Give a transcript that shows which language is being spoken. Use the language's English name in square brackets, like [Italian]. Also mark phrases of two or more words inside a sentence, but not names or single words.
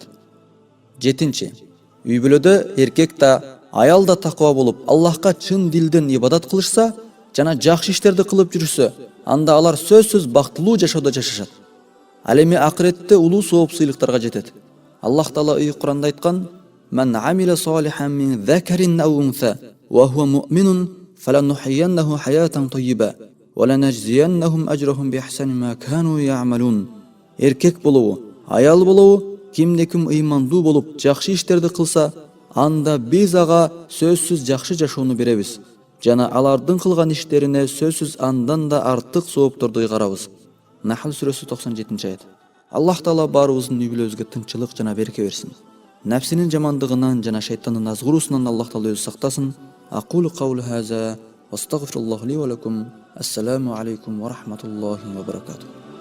[Kyrgyz] Жетинчи, үй бүлөдө эркек да аял да таква болуп, Аллахка чын дилден ибадат кылышса жана жакшы иштерди кылып жүрүшсө, анда алар сөзсүз бактылуу жашоодо жашашат. Ал эми акыретте улуу сооп сыйлыктарга жетет. Аллах Таала Куранда айткан: [Arabic] "من عمل صالحا من ذكر أو أنثى وهو مؤمن فلنحيينه حياة طيبة ولنجزينهم أجرهم بأحسن ما كانوا يعملون." [Kyrgyz] Эркек болобу, аял болобу, кимде-ким ыймандуу болуп жакшы иштерди кылса, анда биз ага сөзсүз жакшы жашоону беребиз. Жана алардын кылган иштерине сөзсүз андан да артык соопторду ыйгарабыз. Нахл сүрөсү 97-аят. Аллах Таала баарыбыздын үй бүлөбүзгө тынччылык жана береке берсин. Нәфсинин жамандыгынан жана шайтандын азгыруусунан Аллах Таала өзү сактасын. [Arabic] أقول قولي هذا وأستغفر الله لي ولكم. السلام عليكم ورحمة الله وبركاته.